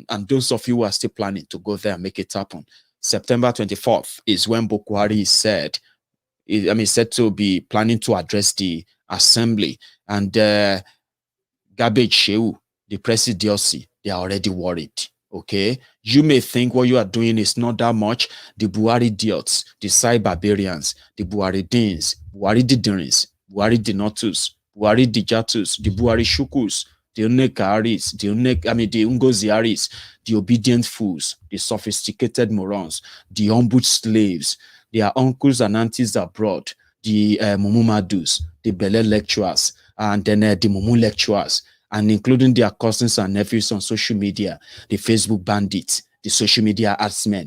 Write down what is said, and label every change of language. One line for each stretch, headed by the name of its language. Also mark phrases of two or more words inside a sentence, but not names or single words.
English: And those of you who are still planning to go there and make it happen. September 24th is when Buhari is said to be planning to address the assembly. And Garbage Sheu, the Presidency, they are already worried. Okay, you may think what you are doing is not that much. The Buhari idiots, the Sai barbarians, the Buhari Deans, Buhari Didirins, Buhari Dinotus, Buhari Dijatus, the Buhari Shukus, the Unekaris, the Ungoziaris, the obedient fools, the sophisticated morons, the humble slaves, their uncles and aunties abroad, the Mumumadus, the Bele lecturers, and then the Mumu lecturers, and including their cousins and nephews on social media, the Facebook bandits, the social media adsmen.